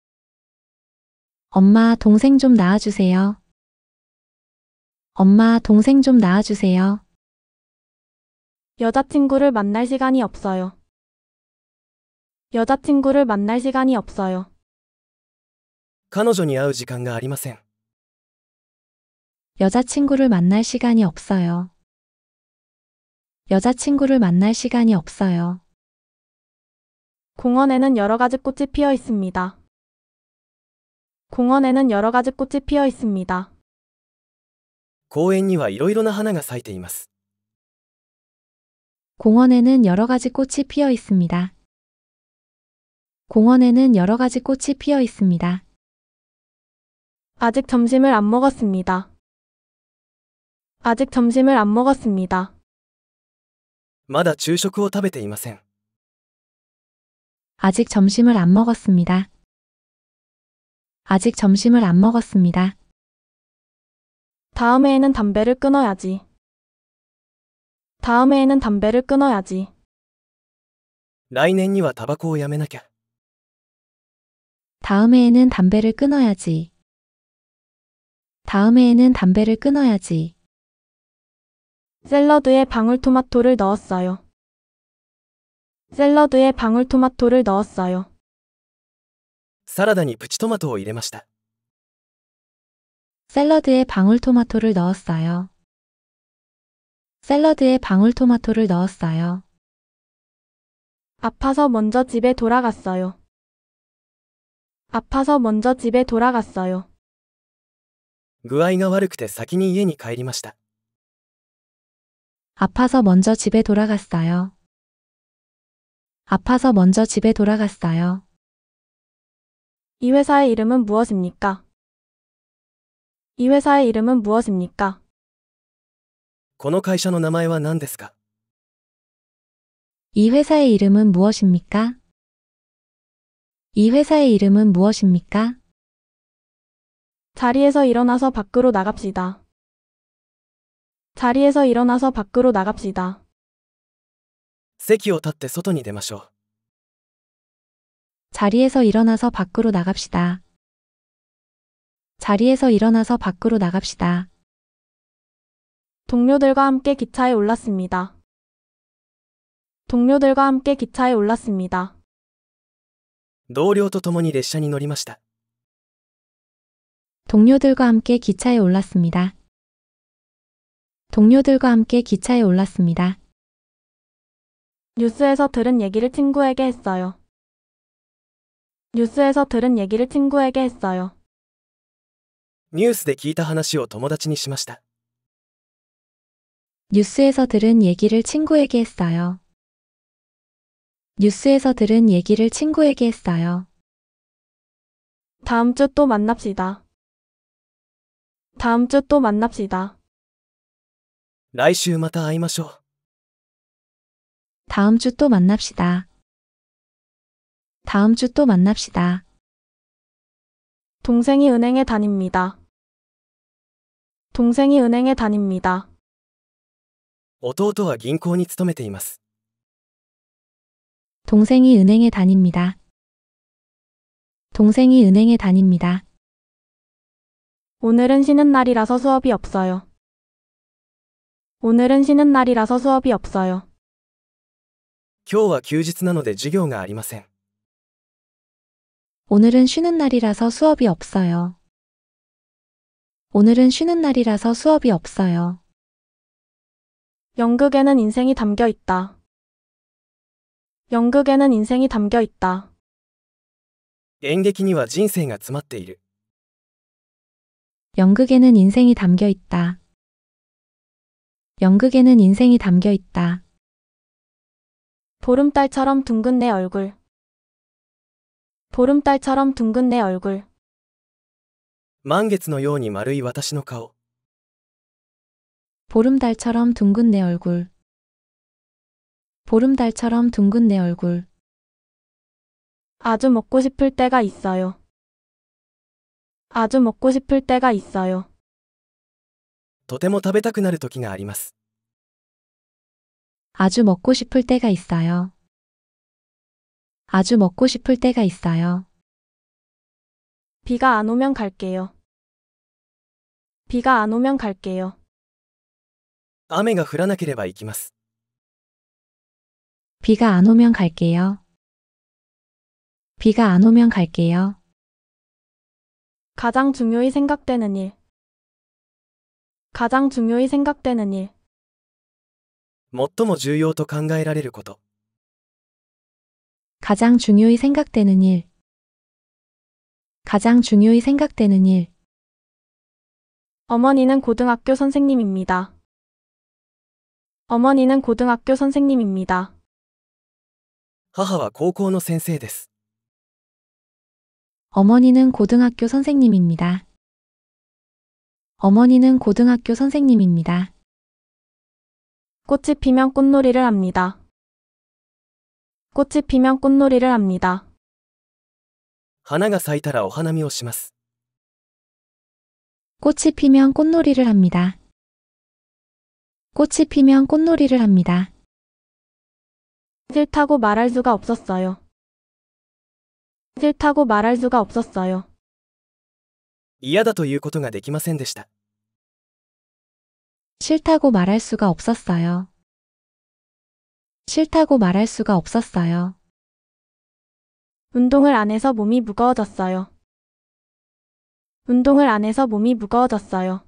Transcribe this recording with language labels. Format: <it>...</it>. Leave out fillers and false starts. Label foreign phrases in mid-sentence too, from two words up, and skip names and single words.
<ko>엄마, 동생 좀 낳아주세요. 엄마, 동생 좀 낳아주세요. 여자친구를 만날 시간이 없어요. 여자친구를 만날 시간이 없어요.</ko> <ja>彼女に会う時間がありません。</ja> <ko>여자친구를 만날 시간이 없어요. 여자친구를 만날 시간이 없어요. 공원에는 여러 가지 꽃이 피어 있습니다. 공원에는 여러 가지 꽃이 피어 있습니다.</ko> <ja>公園にはいろいろな花が咲いています。</ja> <ko>공원에는 여러 가지 꽃이 피어 있습니다. 공원에는 여러 가지 꽃이 피어 있습니다. 아직 점심을 안 먹었습니다. 아직 점심을 안 먹었습니다.</ko> <ja>まだ昼食を食べていません。</ja> <ko>아직 점심을 안 먹었습니다. 아직 점심을 안 먹었습니다. 다음 해에는 담배를 끊어야지. 다음 해에는 담배를 끊어야지.</ko> <ja>来年にはタバコをやめなきゃ。</ja> <ko>다음 해에는 담배를 끊어야지. 다음 해에는 담배를 끊어야지. 샐러드에 방울토마토를 넣었어요. 샐러드에 방울토마토를 넣었어요.</ko> <ja>サラダにプチトマトを入れました。</ja> <ko>샐러드에 방울토마토를 넣었어요. 샐러드에 방울토마토를 넣었어요. 아파서 먼저 집에 돌아갔어요. 아파서 먼저 집에 돌아갔어요.</ko> <ja>具合が悪くて先に家に帰りました。</ja> <ko>아파서 먼저 집에 돌아갔어요. 아파서 먼저 집에 돌아갔어요. 이 회사의 이름은 무엇입니까? 이 회사의 이름은 무엇입니까?</ko> <ja>この会社の名前は何ですか？</ja> <ko>이 회사의 이름은 무엇입니까? 이 회사의 이름은 무엇입니까? 자리에서 일어나서 밖으로 나갑시다. 자리에서 일어나서 밖으로 나갑시다.</ko> <ja>席を立って外に出ましょう。</ja> <ko>자리에서 일어나서 밖으로 나갑시다. 자리에서 일어나서 밖으로 나갑시다. 동료들과 함께 기차에 올랐습니다. 동료들과 함께 기차에 올랐습니다.</ko> <ja>同僚と共に列車に乗りました。</ja> <ko>동료들과 함께 기차에 올랐습니다. 동료들과 함께 기차에 올랐습니다. 뉴스에서 들은 얘기를 친구에게 했어요. 뉴스에서 들은 얘기를 친구에게 했어요.</ko> <ja>ニュースで聞いた話を友達にしました。</ja> <ko>뉴스에서 들은 얘기를 친구에게 했어요. 뉴스에서 들은 얘기를 친구에게 했어요. 다음 주 또 만납시다. 다음 주 또 만납시다.</ko> <ja>来週また会いましょう。</ja> <ko>다음 주 또 만납시다. 다음 주 또 만납시다. 동생이 은행에 다닙니다. 동생이 은행에 다닙니다.</ko> <ja>弟は銀行に勤めています。</ja> <ko>동생이 은행에 다닙니다. 동생이 은행에 다닙니다. 오늘은 쉬는 날이라서 수업이 없어요. 오늘은 쉬는 날이라서 수업이 없어요.</ko> <ja>今日は休日なので授業がありません。</ja> <ko>오늘은 쉬는 날이라서 수업이 없어요. 오늘은 쉬는 날이라서 수업이 없어요. 연극에는 인생이 담겨 있다. 연극에는 인생이 담겨 있다.</ko> <ja>演劇には人生が詰まっている。</ja> <ko>연극에는 인생이 담겨 있다. 연극에는 인생이 담겨 있다. 보름달처럼 둥근 내 얼굴. 보름달처럼 둥근 내 얼굴.</ko> <ja>満月のように丸い私の顔。</ja> <ko>보름달처럼 둥근 내 얼굴. 보름달처럼 둥근 내 얼굴. 아주 먹고 싶을 때가 있어요. 아주 먹고 싶을 때가 있어요.</ko> <ja>とても食べたくなる時があります。</ja> <ko>아주 먹고 싶을 때가 있어요. 아주 먹고 싶을 때가 있어요. 비가 안 오면 갈게요. 비가 안 오면 갈게요.</ko> <ja>雨が降らなければ行きます。</ja> <ko>비가 안 오면 갈게요. 비가 안 오면 갈게요. 가장 중요히 생각되는 일. 가장 중요히 생각되는 일.</ko> <ja>最も重要と考えられること。</ja> <ko>가장 중요히 생각되는 일. 가장 중요히 생각되는 일. 어머니는 고등학교 선생님입니다. 어머니는 고등학교 선생님입니다.</ko> <ja>母は高校の先生です。</ja> <ko>어머니는 고등학교 선생님입니다. 어머니는 고등학교 선생님입니다. 꽃이 피면 꽃놀이를 합니다. 꽃이 피면 꽃놀이를 합니다.</ko> <ja>花が咲いたらお花見をします。</ja> <ko>꽃이 피면 꽃놀이를 합니다. 꽃이 피면 꽃놀이를 합니다. 싫다고 말할 수가 없었어요. 싫다고 말할 수가 없었어요.</ko> <ja>嫌だということができませんでした。</ja> <ko>싫다고 말할 수가 없었어요. 싫다고 말할 수가 없었어요. 운동을 안 해서 몸이 무거워졌어요. 운동을 안 해서 몸이 무거워졌어요.</ko>